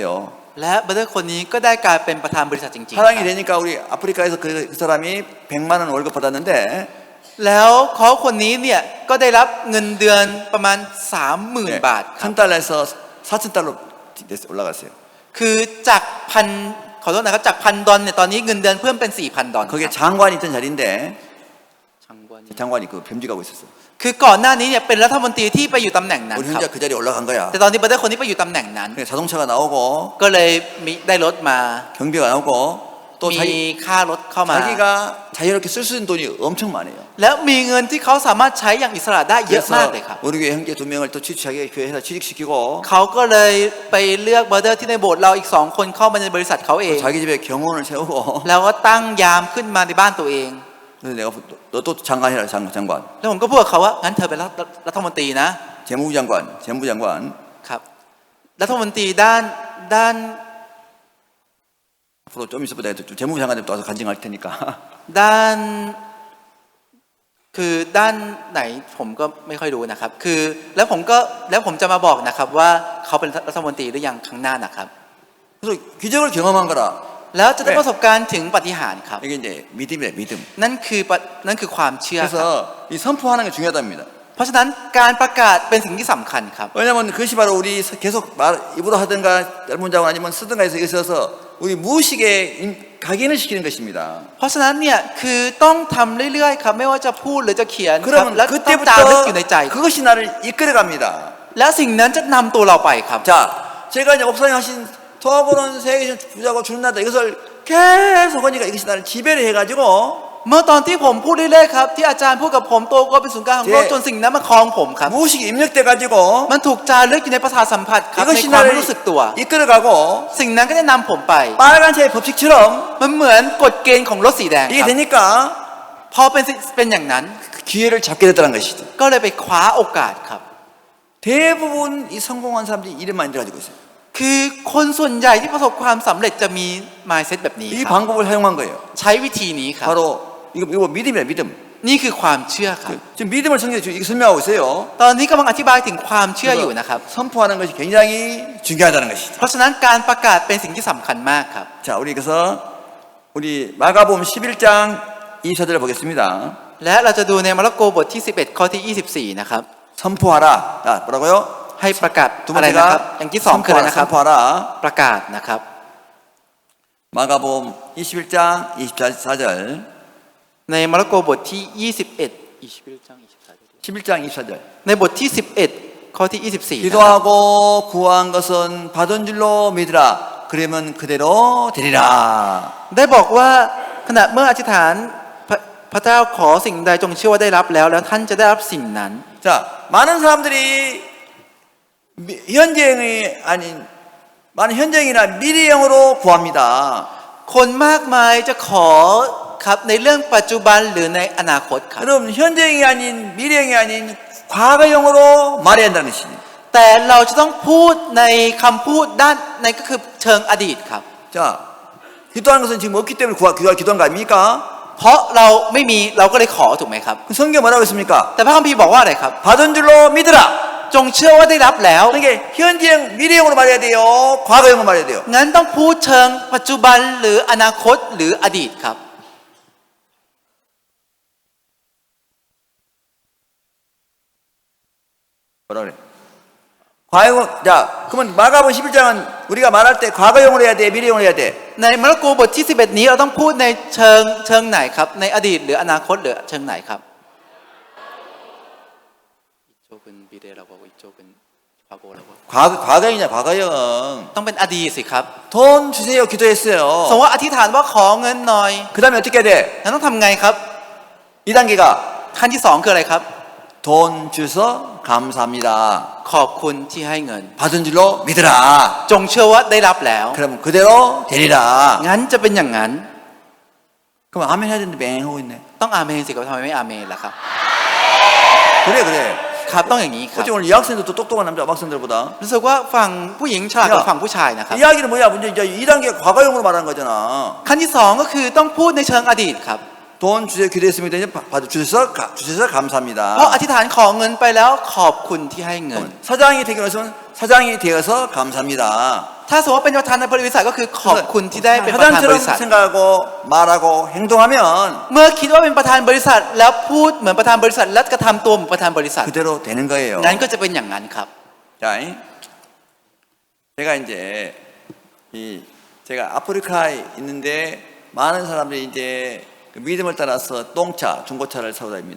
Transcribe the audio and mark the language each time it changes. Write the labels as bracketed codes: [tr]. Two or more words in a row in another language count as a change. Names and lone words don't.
[th] และบัตเตอร์คนนี้ก็ได้กลายเป็นประธานบริษัทจริงๆ [ko] 사장이 되니까 우리 아프리카에서 그 사람이 100만 원 월급 받았는데 [th] แล้วเขาคนนี้เนี่ยก็ได้รับเงินเดือนประมาณ 30,000 บาทครับ [ko] 1,000달러에서 4,000달러 올라갔어요. [th] คือจากขอโทษนะครับจาก$1,000เนี่ยตอนนี้เงินเดือนเพิ่มเป็น$4,000 [ko] 거기에 장관이 있던 자리인데 [th] ช่างวัน [ko] 장관이 그 겸직하고 있었어요. [th] คือก่อนหน้านี้เนี่ยเป็นรัฐมนตรีที่ไปอยู่ตำแหน่งนั้น [ko] 우리 [th] ครับ [ko] 혼자 그 자리에 올라간 거야. [th] แต่ตอนนี้บัตเตอร์คนนี้ไปอยู่ตำแหน่งนั้น [ko] 그래서 자동차가 나오고 [th] ก็เลยมีได้รถมา [ko] 경비가 나오고 또 [th] มีค่ารถเข้ามา [ko] 자기가 자유롭게 쓸 수 있는 돈이 엄청 많아요. [th] แล้วมีเงินที่เขาสามารถใช้อย่างอิสระได้เยอะมากเลยครับ [ko] 우리 교회 형제 2명을 또 자기 교회에서 취직시키고 [th] เขาก็เลยไปเลือกบัตเตอร์ที่ในโบสถ์เราอีก2 คนเข้ามาในบริษัทเขาเอง [ko] 자기 집에 경호원을 세우고 [th] แล้วก็ตั้งยามขึ้นมาในบ้านตัวเอง [ko] 그래서 내가 너 또 장관이라 장관 [th] แล้วผมก็พูดกับเขาว่างั้นเธอเป็นรัฐมนตรีนะ [ko] 재무장관 [th] ครับรัฐมนตรีด้าน [ko] 앞으로 좀 있어도 내가 좀 재무장관한테 또 와서 간증할 테니까 [th] ด้านคือด้านไหนผมก็ไม่ค่อยรู้นะครับคือแล้วผมจะมาบอกนะครับว่าเขาเป็นรัฐมนตรีหรือยังครั้งหน้านะครับ [ko] 그래서 기적을 경험한 거라 [th] แล้วจะได้ประสบการณ์ถึงปาฏิหาริย์ครับ [ko] 이게 이제 믿음이래 믿음 [th] นั่นคือความเชื่อครับ [ko] 그래서 이 선포하는 게 중요하답니다 [th] เพราะฉะนั้นการประกาศเป็นสิ่งที่สำคัญครับ [ko] 왜냐하면 그것이 바로 우리 계속 입으로 하든가 짧은 문장을 아니면 쓰든가 해서 있어서 우리 무의식에 각인을 시키는 것입니다 [th] เพราะฉะนั้นเนี่ยคือต้องทำเรื่อยๆครับไม่ว่าจะพูดหรือจะเขียนครับ [ko] 그러면 [th] และต้องจารึกอยู่ในใจ [ko] 그때부터 그것이 나를 이끌어갑니다 [th] และสิ่งนั้นจะนำตัวเราไปครับ [ko] 자 제가 이제 목사님 하신 토하고는 세계적 부자고 주는 나다 이것을 계속 하니까 이것이 나를 지배를 해가지고 [th] เมื่อตอนที่ผมพูดเรื่อยๆครับที่อาจารย์พูดกับผมโตก็เป็นศูนย์กลางของโลกจนสิ่งนั้นมาครองผมครับ [ko] 무의식에 입력돼가지고 [th] มันถูกจารึกอยู่ในประสาทสัมผัสครับใน [ko] 이것이 [th] ความ [ko] 나를 [th] รู้สึกตัว [ko] 이끌어가고 [th] สิ่งนั้นก็จะนำผมไป [ko] 빨간색 법칙처럼 [th] มันเหมือนกฎเกณฑ์ของรถสีแดง [ko] 이게 [th] ครับ [ko] 되니까 [th] พอเป็นอย่างนั้น [ko] 그 기회를 잡게 됐다는 것이죠 [th] ก็เลยไปคว้าโอกาสครับ [ko] 대부분 이 성공한 사람들이 이런 마인드를 가지고 있어요 [th] คือคนส่วนใหญ่ที่ประสบความสำเร็จจะมี mindset แบบนี้ [ko] 이 [th] ครับ [ko] 방법을 사용한 거예요 [th] ใช้วิธีนี้ครับ [ko] 바로 이거 믿음이야 믿음 [th] นี่คือความเชื่อครับ [ko] 지금 믿음을 성경에 지금 설명하고 있어요 [th] ตอนนี้กำลังอธิบายถึงความเชื่ออยู่นะครับ [ko] 선포하는 것이 굉장히 중요하다는 것이죠 [th] เพราะฉะนั้นการประกาศเป็นสิ่งที่สำคัญมากครับ [ko] 자 우리 그래서 우리 마가복음 11장 24절을 보겠습니다 [th] และเราจะดูในมาระโกบทที่11ข้อที่24นะครับ [ko] 선포하라 자 뭐라고요? [th] ให้ประกาศ [ko] 두 [th] อะไรนะครับ [ko] 번째가 [th] อย่างที่2คืออะไรนะครับ [ko] 선포하라 [th] ประกาศนะครับ [ko] 마가복음 21장 24절 [th] ในมาระโกบทที่ 21 [ko] 11장 24절. [th] ในบทที่ 11 ข้อที่ 24 นะครับ [ko] 기도하고 구한 것은 받은 줄로 믿으라. 그러면 그대로 되리라. [th] ได้บอกว่าขณะเมื่ออธิษฐานพระเจ้าขอสิ่งใดจงเชื่อว่าได้รับแล้วท่านจะได้รับสิ่งนั้น [ko] 자, 많은 사람들이 현재형이 아닌 많은 현재형이나 미래형으로 구합니다. [th] คนมากมายจะขอครับในเรื่องปัจจุบันหรือในอนาคตครับ [ko] 여러분 현재형이 아닌 미래형이 아닌 과거형으로 말해야 한다는 것입니다. [th] แต่เราจะต้องพูดในคำพูดด้านในก็คือเชิงอดีตครับ [ko] 자, 기도하는 것은 지금 없기 때문에 기도한 거 아닙니까? [th] เพราะเราไม่มีเราก็เลยขอถูกไหมครับ [ko] 성경 뭐라고 했습니까? [th] แต่พระคัมภีร์บอกว่าอะไรครับ [ko] 받은 줄로 믿으라. [th] จงเชื่อว่าได้รับแล้ว [ko] 그러니까 현재형, 미래형으로 말해야 돼요. 과거형으로 말해야 돼요. [th] งั้นต้องพูดเชิงปัจจุบันหรืออนาคตหรืออดีตครับ [ko] 뭐라 그래? 과거형, 자, 그러면 마가복음 11장은 우리가 말할 때 과거형으로 해야 돼, 미래형으로 해야 돼. [th] ในมาระโกบทที่ 11 นี้เราต้องพูดในเชิงไหนครับในอดีตหรืออนาคตหรือเชิงไหนครับ [ko] 과거형이냐, 과거형. [th] ต้องเป็นอดีตสิครับ [ko] 돈 주세요, 기도했어요. [th] สมมติว่าอธิษฐานว่าขอเงินหน่อย [ko] 그 다음에 어떻게 해야 돼? [th] แล้วต้องทำไงครับ [ko] 2단계가 [th] ขั้นที่ 2 คืออะไรครับ [ko] 돈 주서 감사합니다. [th] ขอบคุณที่ให้เงิน [ko] 받은 줄로 믿으라. [th] จงเชื่อว่าได้รับแล้ว [ko] 그럼 그대로 되리라. [th] งั้นจะเป็นอย่างนั้น [ko] 그럼 아멘 해야 되는데 맹 하고 있네. [th] ต้องอาเมนสิครับทำไมไม่อาเมนล่ะครับ [ko] 그래. [th] ครับต้องอย่างนี้ครับ [ko] 어째 오늘 여학생들 또 똑똑한 남자 학생들보다 [th] รู้สึกว่าฝั่งผู้หญิงฉลาดกว่าฝั่งผู้ชายนะครับ [ko] 이야기는 뭐야? 문제 이제 2단계 과거형으로 말하는 거잖아. [th] ขั้นที่ 2 ก็คือต้องพูดในเชิงอดีตครับ [ko] 돈 주세요 기도했습니다. 이제 주셔서 감사합니다. [th] เพราะอธิษฐานขอเงินไปแล้วขอบคุณที่ให้เงิน [ko] 사장이 되기로 했으면 사장이 되어서 감사합니다. [th] ถ้าสมมติว่าเป็นประธานในบริษัทก็คือขอบคุณที่ได้เป็นประธานบ [ko] 사장처럼 [th] ริษัท [ko] 생각하고 말하고 행동하면 [th] เมื่อคิดว่าเป็นประธานบริษัท แล้วพูดเหมือนประธานบริษัทแล้วกระทำตัวเหมือนประธานบริษัท [ko] 그대로 되는 거예요. [th] นั้นก็จะเป็นอย่างนั้นครับ [ko] 자, 제가 이제 제가 아프리카에 있는데 많은 사람들이 이제 그 믿음을 따라서 똥차, 중고차를 사고 다닙니다.